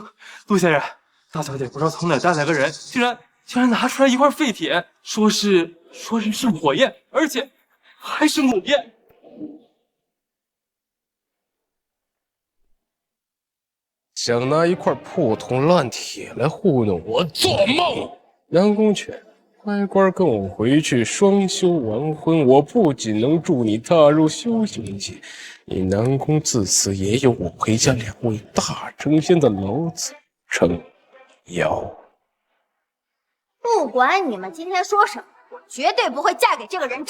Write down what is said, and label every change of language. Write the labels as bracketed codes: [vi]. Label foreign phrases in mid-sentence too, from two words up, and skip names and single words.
[zh] 陸先生，大小姐不知道從哪帶來個人，居然拿出來一塊廢鐵，說是火焰，而且還是母焰。想拿一塊破銅爛鐵來糊弄我，做夢！南宮淺，乖乖跟我回去雙修完婚，我不僅能助你踏入修行界，你南宮自此也有我裴家2位大成仙的老子撐腰。不管你們今天說什麼，我絕對不會嫁給這個人渣。